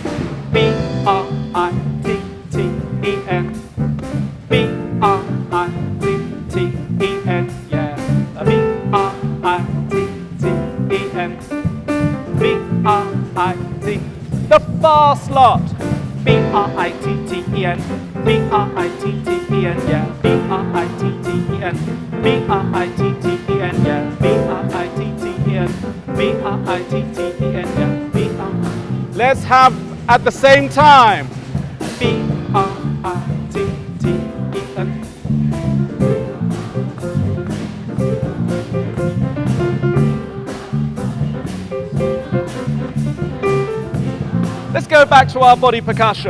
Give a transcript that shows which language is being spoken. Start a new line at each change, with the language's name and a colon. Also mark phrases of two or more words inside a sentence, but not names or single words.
English: B-R-I-T-T-E-N. B-R-I-T-T-E-N, yeah. B-R-I-T-T-E-N. B-R-I-T. The fast lot. B-R-I-T-T-E-N. B-R-I-T-T-E-N, yeah. B-R-I-T-T-E-N. B-R-I-T-T-E-N, yeah. B-R-I-T-T-E-N. B-R-I-T-T-E-N, yeah. B-R. Let's have at the same time. B-R-I-T-T-E-N. Let's go back to our body percussion.